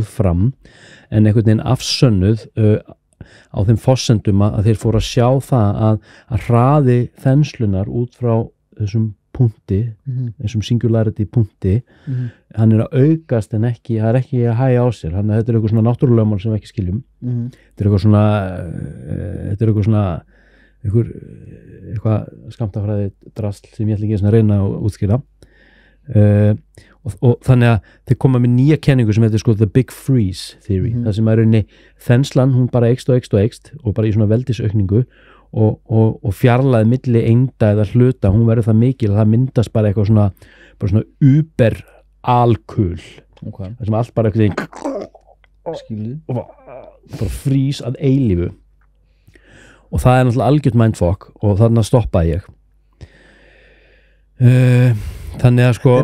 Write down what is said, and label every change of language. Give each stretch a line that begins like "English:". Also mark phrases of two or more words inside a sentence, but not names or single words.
Icelandic: fram en einhvern veginn afsönnuð á þeim forsendum að þeir fóru að sjá það að hraði þenslunar út frá þessum punkti eins og singularity punkti hann að aukast en ekki það ekki að hægja á sér, þannig að þetta eitthvað svona náttúrulegumál sem við ekki skiljum þetta eitthvað svona eitthvað skammtafræði drasl sem ég ætla ekki að reyna að útskýra og þannig að þeir koma með nýja kenningu sem heitir sko
English: the big freeze theory,
Icelandic: það sem er rauninni þenslan, hún bara eykst og bara í svona veldisaukningu og fjarlæði milli einda eða hluta, hún verður það mikil að það myndast bara eitthvað svona uber alkul það sem allt bara eitthvað bara frís að eilífu og það er náttúrulega algjört mindfuck og þarna stoppaði ég þannig að sko